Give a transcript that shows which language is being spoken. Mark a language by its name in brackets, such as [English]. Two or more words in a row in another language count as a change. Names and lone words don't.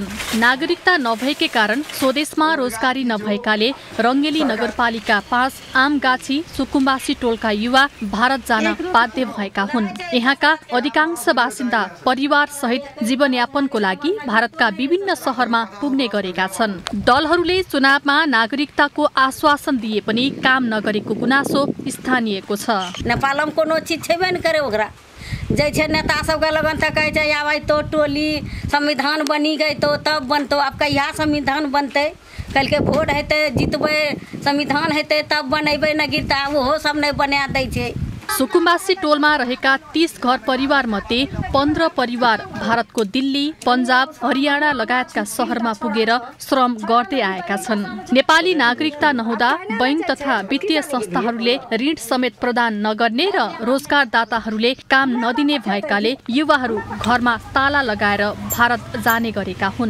[Nepali] नागरिकता नभएकै कारण स्वदेशमा रोजगारी नभएकाले रङ्गेली नगरपालिका 5 आमगाछी सुकुम्बासी टोलका युवा भारत जान बाध्य भएका हुन्। यहाँका अधिकांश बासिन्दा परिवार सहित जीवनयापनको लागि भारतका विभिन्न शहरमा पुग्ने गरेका छन्। दलहरूले चुनावमा नागरिकताको आश्वासन दिए पनि काम नगरेको गुनासो स्थानीयको छ। [Maithili] नेपालमा कोनो चीज छेबे न करे ओकरा जै छै नेता सबके लगन त कहै छै आबै तो टोली संविधान बनी गई तो तब बनतो। अब कहिया संविधान बनते? कल के वोट हेतै, जितबै, संविधान हेतै तब बनेबै, न गिरता ओहो सब नै बना दै छै। [Nepali] सुकुम्बासी टोलमा रहेका 30 घर परिवार मध्ये 15 परिवार भारतको दिल्ली, पन्जाब, हरियाणा लगायतका शहरमा पुगेर श्रम गर्दै आएका छन्। नेपाली नागरिकता नहुँदा बैंक तथा वित्तीय संस्थाहरूले ऋण समेत प्रदान नगर्ने र रोजगारदाताहरूले काम नदिने भएकाले युवाहरू घरमा ताला लगाएर भारत जाने गरेका हुन्।